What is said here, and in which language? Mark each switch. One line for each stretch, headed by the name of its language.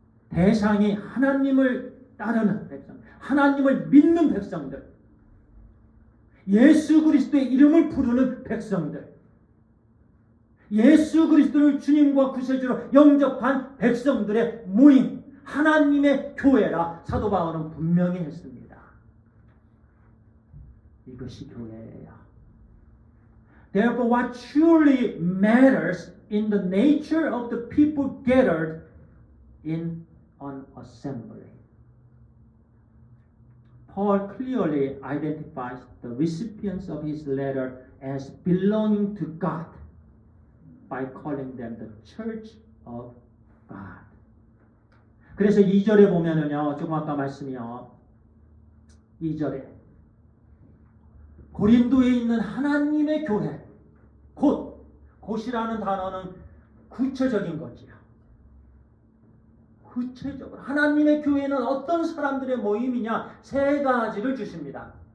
Korean: 대상이 하나님을 따르는 백성, 하나님을 믿는 백성들, 예수 그리스도의 이름을 부르는 백성들, 예수 그리스도를 주님과 구세주로 영접한 백성들의 모임, 하나님의 교회라 사도 바울은 분명히 했습니다. 이것이 교회예요.
English: Therefore, what truly matters in the nature of the people gathered in an assembly. Paul clearly identifies the recipients of his letter as belonging to God by calling them the Church of God.
Korean: 그래서 2절에 보면은요, 조금 아까 말씀이요, 2절에 고린도에 있는 하나님의 교회, 곧이라는 단어는 구체적인 거지요. 구체적으로 하나님의 교회는 어떤 사람들의 모임이냐, 세 가지를 주십니다.